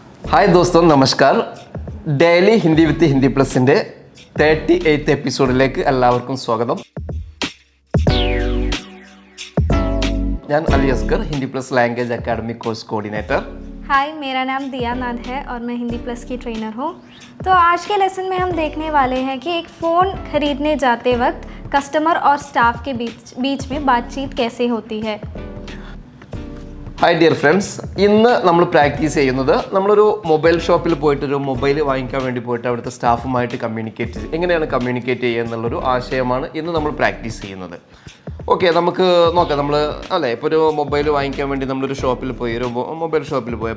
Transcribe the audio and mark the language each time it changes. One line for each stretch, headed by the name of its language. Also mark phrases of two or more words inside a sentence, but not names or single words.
Hindi: हाय दोस्तो नमस्कार.
Malayalam: ഡെയിലി ഹിന്ദി വിത്ത് ഹിന്ദി പ്ലസിൻ്റെ 38th എപ്പിസോഡിലേക്ക് എല്ലാവർക്കും സ്വാഗതം. ഞാൻ അലി അസ്ഗർ, ഹിന്ദി പ്ലസ്
English: Language Academy Course Coordinator.
Hindi: हाय, मेरा नाम दिया नाद है और मैं हिंदी प्लस की ट्रेनर हूँ. तो आज के लेसन में हम देखने वाले हैं कि एक फ़ोन खरीदने जाते वक्त कस्टमर और स्टाफ के बीच में बातचीत कैसे होती है.
English: Hi dear friends,
Malayalam: ഇന്ന് നമ്മൾ പ്രാക്ടീസ് ചെയ്യുന്നത് നമ്മളൊരു മൊബൈൽ ഷോപ്പിൽ പോയിട്ടൊരു മൊബൈൽ വാങ്ങിക്കാൻ വേണ്ടി പോയിട്ട് അവിടുത്തെ സ്റ്റാഫുമായിട്ട് എങ്ങനെയാണ് കമ്മ്യൂണിക്കേറ്റ് ചെയ്യുക എന്നുള്ളൊരു ആശയമാണ് ഇന്ന് നമ്മൾ പ്രാക്ടീസ് ചെയ്യുന്നത്. ഓക്കെ, നമുക്ക് നോക്കാം. നമ്മൾ ഇപ്പോൾ ഒരു മൊബൈൽ വാങ്ങിക്കാൻ വേണ്ടി നമ്മളൊരു ഷോപ്പിൽ പോയി, ഒരു മൊബൈൽ ഷോപ്പിൽ പോയി.